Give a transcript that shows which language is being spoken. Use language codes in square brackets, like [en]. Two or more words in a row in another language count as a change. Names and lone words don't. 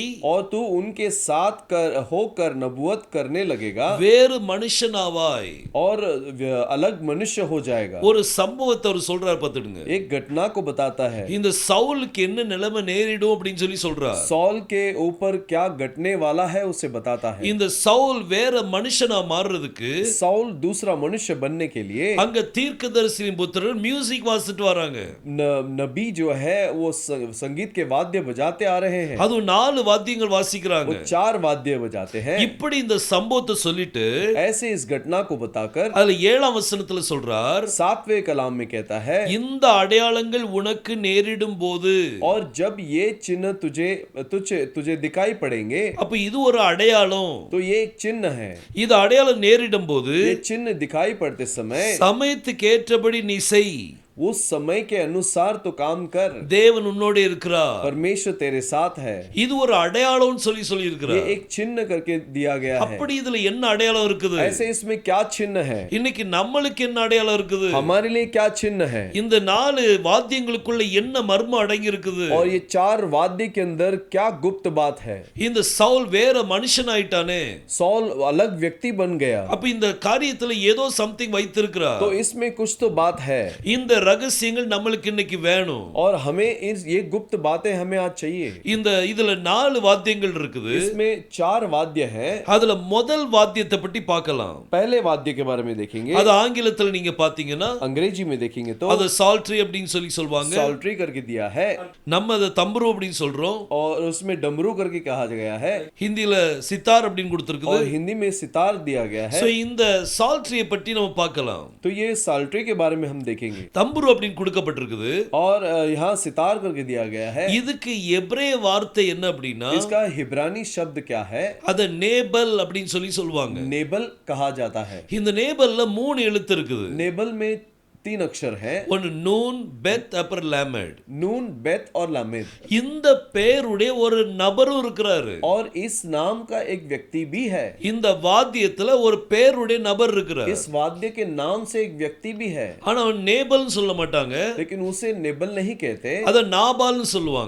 [hi] और तू उनके साथ होकर नबूवत करने लगेगा, [ta] வேறு மனுஷனாவாய், [hi] और अलग मनुष्य हो जाएगा। [ta] ஒரு சம்பவத்தை அவர் சொல்றார், பார்த்துடுங்க. [hi] एक घटना को बताता है। [ta] இந்த சவுலுக்கு என்ன நிலைமை நேரிடும் அப்படின்னு சொல்லி சொல்றார். [hi] सौल के ऊपर क्या घटने वाला है उसे बताता है। [ta] இந்த சவுல் வேற மனுஷனா மாறுறதுக்கு [hi] सौल दूसरा मनुष्य बनने के लिए [ta] அங்க தீர்க்கதரிசியின் புத்திரர் மியூசிக் வாசிட்டு வராங்க. [hi] नबी जो है वो संगीत के वाद्य बजा बजाते आ रहे हैं। [ta] அது 4 வாத்தியங்கள் வாசிக்கிறாங்க. [hi] वो 4 वाद्य बजाते हैं। [ta] இப்படி இந்த சம்பவத்தை சொல்லிட்டு [hi] ऐसे इस घटना को बताकर [ta] அதுல 7ஆம் வசனத்துல சொல்றார், [hi] 7वें कलाम में कहता है, [ta] இந்த அடையாளங்கள் உனக்கு நேரிடும் போது. [hi] और जब ये चिन्ह तुझे दिखाई पड़ेंगे, [ta] அப்ப இது ஒரு அடையாளம். [hi] तो ये एक चिन्ह है। [ta] இது அடையாளம் நேரிடும் போது [hi] ये चिन्ह दिखाई पड़ते समय [ta] சமயத்துக்கு ஏற்றபடி நீ செய். [hi] उस समय के अनुसार तो काम कर, [ta] தேவன் உன்னோடு இருக்கிறார். [hi] परमेश्वर तेरे साथ है। [ta] இது ஒரு அடையாளம்னு சொல்லி [hi] ये [ta] இருக்கிறார். [hi] एक चिन्ह करके दिया गया है। [ta] அப்படி இதுல என்ன அடையாளம் இருக்குது? [hi] ऐसे इसमें क्या चिन्ह है? [ta] இன்னைக்கு நம்மளுக்கு என்ன அடையாளம் இருக்குது? [hi] हमारे लिए क्या चिन्ह है? [ta] இந்த 4 வாத்தியங்களுக்குள்ள என்ன மர்மம் அடங்கி இருக்குது? [hi] और ये 4 वाद्य के अंदर क्या गुप्त बात है? [ta] இந்த சவுல் வேற மனுஷன் ஆயிட்டானே. [hi] सॉल अलग व्यक्ति बन गया, [ta] அப்ப இந்த காரியத்துல ஏதோ சம்திங் வைத்திருக்கிறார். [hi] तो इसमें कुछ तो बात है। [ta] இந்த ரகசியங்கள் நம்மளுக்கு இன்னைக்கு வேணும். [hi] और हमें ये गुप्त बातें हमें आज चाहिए। [ta] இதுல 4 வாத்தியங்கள் இருக்குது. [hi] इसमें 4 वाद्य हैं। [ta] அதுல முதல் வாத்தியத்தை பற்றி பார்க்கலாம். [hi] पहले वाद्य के बारे में देखेंगे। [ta] அது ஆங்கிலத்துல நீங்க பாத்தீங்கன்னா [hi] अंग्रेजी में देखेंगे तो [ta] அது சால்ட்ரி அப்படினு சொல்வாங்க. [hi] साल्ट्री करके दिया है, [ta] நம்ம அத தம்புரு அப்படினு சொல்றோம். [hi] और उसमें डमरू करके कहा गया है। [ta] ஹிந்தில சித்தார் அப்படினு கொடுத்திருக்குது. [hi] और हिंदी में सितार दिया गया है। [ta] சோ இந்த சால்ட்ரியை பற்றி நம்ம பார்க்கலாம். [hi] तो ये साल्ट्री के बारे में हम देखेंगे। [ta] தம்புரு அப்படின்னு கொடுக்கப்பட்டிருக்குது. [hi] और यहाँ सितार करके दिया गया है। [ta] இதுக்கு எபிரேய வார்த்தை என்ன அப்படின்னா, [hi] इसका हिब्रानी शब्द क्या है? [ta] அத நேபல் அப்படின்னு சொல்லுவாங்க. [hi] नेबल कहा जाता है। [ta] இந்த நேபல்ல 3 எழுத்து இருக்குது. [hi] नेबल में 3 अक्षर है, [ta] ஒன்னு நூன், பெத், அப்புறம் லாமெட். [hi] नून, बेत और लामेद। [ta] இந்த பேருடைய ஒரு நபரும் இருக்கிறாரு. [hi] और इस नाम का एक व्यक्ति भी है। [ta] இந்த வாத்தியத்துல ஒரு பேருடைய நபர் இருக்கிறார். [hi] इस वाद्य के नाम से एक व्यक्ति भी है, [ta] ஆனா அவன் நேபல்னு சொல்ல மாட்டாங்க. [hi] लेकिन उसे नेबल नहीं कहते, [ta] அத நாபால்னு சொல்லுவாங்க.